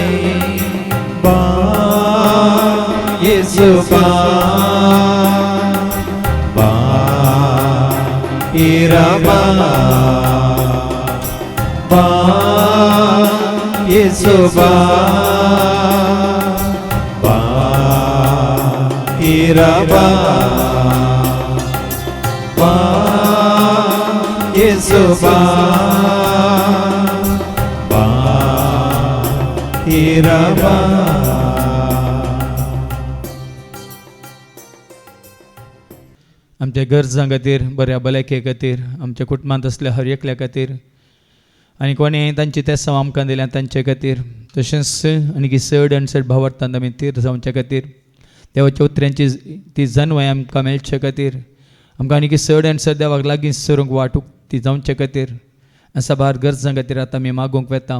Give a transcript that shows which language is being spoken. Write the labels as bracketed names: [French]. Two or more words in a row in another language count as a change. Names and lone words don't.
[Kannada] ಬಾ ಯೇಸು ಬಾ, ಬಾ ಇರಬಾ, ಬಾ ಯೇಸು ಬಾ, ಬಾ ಇರಬಾ. ಹಿರಾಬಾ ಬಾ ಯೇಸು ಬಾ ಬಾ ಹಿರಾಬಾ. [Konkani] आमच्या गरजां खातीर बऱ्या भलायके खातीर आमच्या कुटुंबांत असल्या हर एकल्या खातीर आनी कोणें तांची तेसांव आमकां दिल्या तांचे खातीर तशेंच आनी चड आनी चड भावार्थांत आमी तीर जावचे खातीर देवाच्या उतऱ्यांची ती जन्मय आमकां मेळचे खातीर आमकां आनी चड आनी चड देवाक लागीं सरूंक वाटूक ती जावचे खातीर असा भार गरजां खातीर आतां आमी मागूंक वेता.